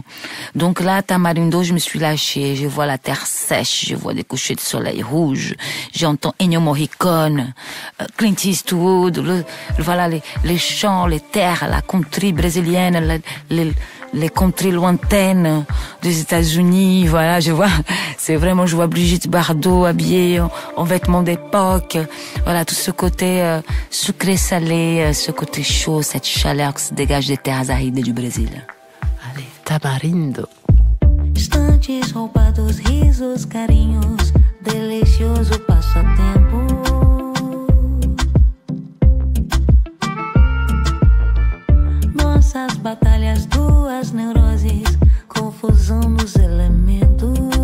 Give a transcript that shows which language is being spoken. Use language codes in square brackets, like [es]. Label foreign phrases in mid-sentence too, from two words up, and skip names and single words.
[fr] Donc là, Tamarindo, je me suis lâchée. Je vois la terre sèche, je vois des couchers de soleil rouge, j'entends Ennio Morricone, Clint Eastwood, les champs, les terres, la country brésilienne, les contrées lointaines des États-Unis, voilà, je vois Brigitte Bardot habillée en vêtements d'époque, voilà, tout ce côté sucré-salé, ce côté chaud, cette chaleur qui se dégage des terres arides du Brésil. Allez, Tamarindo. [pt] Instantes roubados, risos, carinhos, delicioso passatempo. Nossas batalhas, 2 neuroses, confusão nos elementos.